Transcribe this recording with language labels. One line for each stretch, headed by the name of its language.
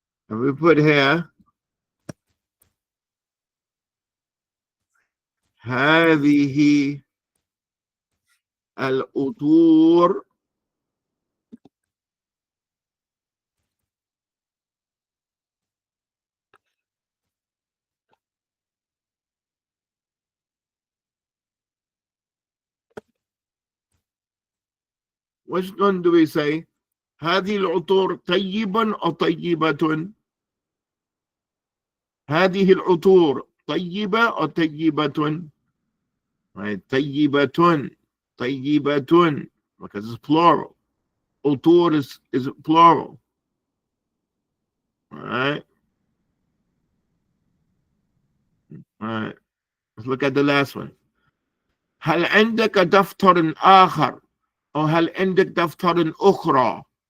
English: If we put here,
Arabic: هذه العطور
English: which one do we say?
Arabic: هذه العطور طيبا أو طيبة؟ هذه العطور طيبة أو طيبة؟
English: Right,
Arabic: طيبة. طيبة.
English: Because it's plural. عطور is plural. All right. All right. Let's look at the last one.
Arabic: هل عندك دفتر آخر أو هل عندك دفتر أخرى?